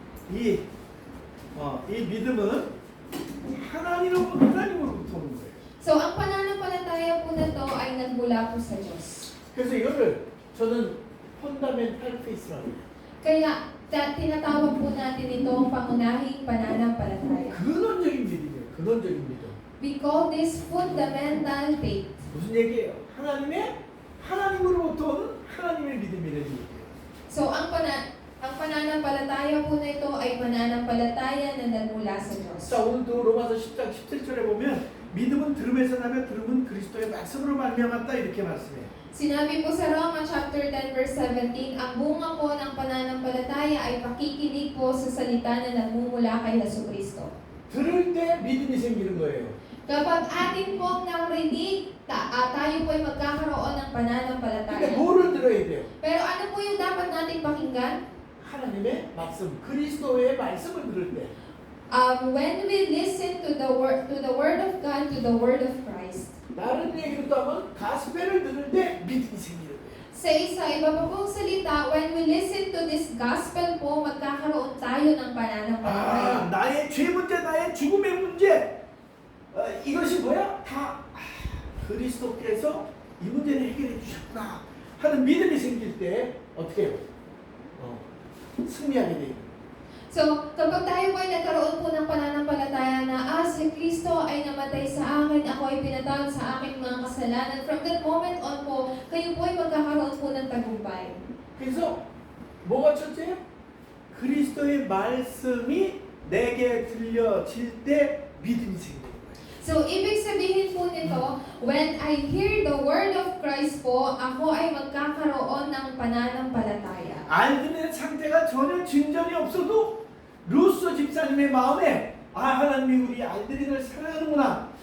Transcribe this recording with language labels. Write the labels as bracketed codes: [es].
[ko] 이 믿음은 하나님으로부터 오는 거예요. [tl] So ang pananampalataya po na to ay nagmula po sa Diyos. [ko] 그래서 이거를 저는 펀다멘탈 페이스라고 해요. [tl] Kaya tinatawag po natin ito ang pangunahing pananampalataya. [ko] 근원적인 믿음이에요. 근원적인 믿음. [en] We call this fundamental faith. [ko] 무슨 얘기예요? 하나님으로부터 오는 하나님의 믿음이라는 얘기예요. [tl] So ang pananampalataya po na ito ay pananampalataya na nagmula sa Diyos. [ko] 자, 오늘도 로마서 10장 17절에 보면 믿음은 들음에서 나며 들음은 그리스도의 말씀으로 말미암았다 이렇게 말씀해요. [tl] Sinabi po sa Roma chapter 10 verse 17, ang bunga po ng pananampalataya ay pakikinig po sa salita na nagmumula kay Jesucristo. [ko] 들을 때 믿음이 생기는 거예요. [tl] Kapag atin pong narinig, tayo po ay magkakaroon ng pananampalataya. [ko] 근데 뭐를 들어야 돼요? [tl] Pero ano po yung 다pat nating pakinggan? [ko] 하나님의 말씀, 그리스도의 말씀을 들을 때. [en] When we listen to the word of God, to the word of Christ. [ko] 다른 얘기로 또 하면 가스펠을 들을 때 믿음이 생기는 거예요. [tl] Sa iba pa pong salita, [en] when we listen to this gospel [tl] po, magkakaroon tayo ng pananampalataya. [ko] 나의 죄 문제, 나의 죽음의 문제, 이것이 뭐야? 다 그리스도께서 이 문제를 해결해 주셨구나 하는 믿음이 생길 때 어떻게 해요? 승리하게 돼요. [tl] So, kapag tayo po ay nagkaroon po ng pananampalataya na, si Kristo ay namatay sa akin, ako ay pinatawad sa aking mga kasalanan, [en] from that moment on [tl] po, kayo po ay magkakaroon po ng tagumpay. [ko] 그래서 뭐가 첫째요? 그리스도의 말씀이 내게 들려질 때 믿음이 생기는 거예요. [tl] So, ibig sabihin po nito, [en] when I hear the word of Christ [tl] po, ako ay magkakaroon ng pananampalataya. [ko] 알드는 상태가 전혀 진전이 없어도 루스 집사님의 마음에 하나님이 우리 알드린을 사랑하는구나.